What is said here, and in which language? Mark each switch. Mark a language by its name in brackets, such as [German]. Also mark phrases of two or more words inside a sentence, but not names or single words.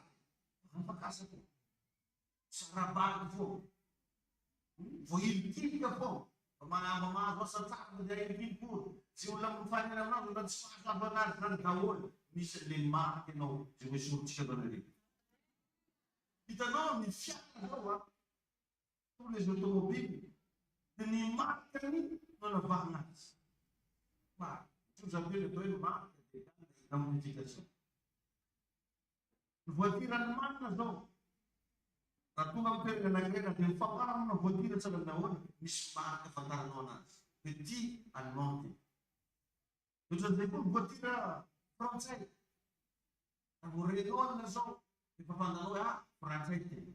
[Malagasy] Hampakasa foana. Sarabaka foana. Voahilitilika foana. Mba mahazo asa tsara dia ahilitilikoa. Tsy olona mifanina aminao na tsy mahazo anazy zany daholo. Misy le marika anao zay hoe soritsika banare. Hitanao ny fiara zao [French] tous les automobiles [Malagasy] dia ny marika ny nanavahana azy. [French] Tout ça peut être une marque de modification. Voiture allemande zao. [Malagasy] Raha tonga amin'ny toerana anankiray dia mifamarana voiture tsara nahoana misy marika afantaranao anazy. [French] Petit allemand. [Malagasy] Ohatran'izay koa voiture frantsay. Raha Renault zao efa fantanao hoe frantsay ty.